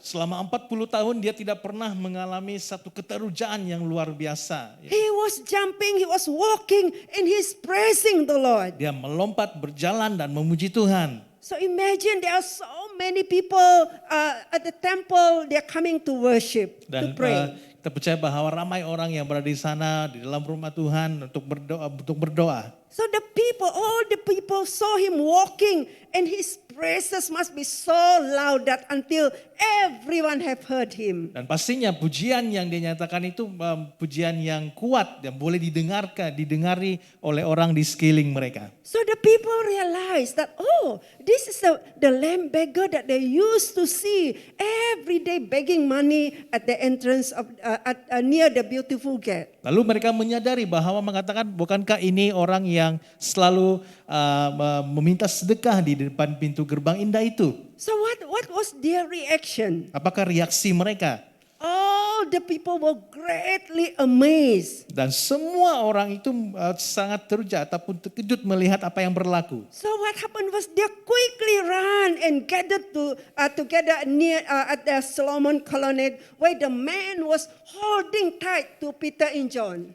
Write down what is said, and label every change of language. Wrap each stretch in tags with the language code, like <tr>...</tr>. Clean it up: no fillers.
<id>Selama 40 tahun dia tidak pernah mengalami satu keterujaan yang luar biasa.</id> <en>He was jumping, he was walking, and he's praising the Lord.</en> <id>Dia melompat, berjalan dan memuji Tuhan.</id> <en>So imagine there are so many people at the temple, they're coming to worship, to</en> <id>Dan</id> <en>pray.</en> <id>kita percaya bahwa ramai orang yang berada di sana di dalam rumah Tuhan untuk berdoa.</id> <en>So all the people saw him walking, and his praises must be so loud that until everyone have heard him.</en> <id>Dan pastinya pujian yang dinyatakan itu pujian yang kuat dan boleh didengari oleh orang di sekeliling mereka.</id> <en>So the people realized that, this is the lame beggar that they used to see every day begging money at the entrance of near the beautiful gate.</en> <id>Lalu mereka menyadari bahwa mengatakan, bukankah ini orang yang selalu meminta sedekah di depan pintu gerbang indah itu?</id> <en>So what was their reaction?</en> <id>Apakah reaksi mereka?</id> <en>All the people were greatly amazed.</en> <id>Dan semua orang itu sangat terkejut ataupun terkejut melihat apa yang berlaku.</id> <en>So what happened was they quickly ran and gathered together near at the Solomon colonnade where the man was holding tight to Peter and John.</en>